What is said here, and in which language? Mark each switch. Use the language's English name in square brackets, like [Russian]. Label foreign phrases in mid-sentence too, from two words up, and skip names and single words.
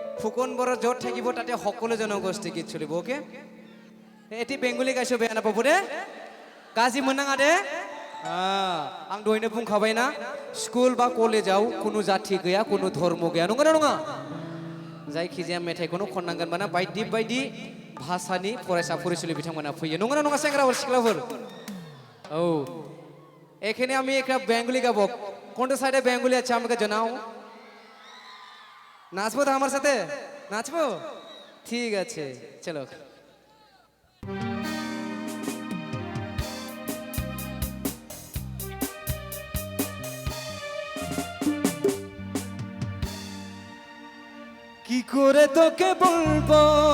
[Assamese] ফুকন বড় জোর থাকিব তাতে সকলো জনগোষ্ঠী গীত চলিব ওকে এটি বেঙ্গলি গাইছো বেয়া নাপাব [Bodo] दे गाजि मोननाङा दे आं दहायनो बुंखाबाय ना स्कुल बा कलेजाव कुनु जाति गैया कुनु धर्म गैया नंगौना नङा जायखिजाया मेथाइखौनो खननांगोन माने बायदि बायदि भाषानि फरायसा फरायसुलि बिथांमोना फैयो नंगौना नङा सेंग्राफोर सिख्लाफोर औ [Bangla] এখানে আমি একটা বেঙ্গলি গাবো কোনটা সাইডে বেঙ্গলি আছে আমাকে জানাও নাচবো তো আমার সাথে নাচবো ঠিক আছে চলো কি করে তোকে বলবো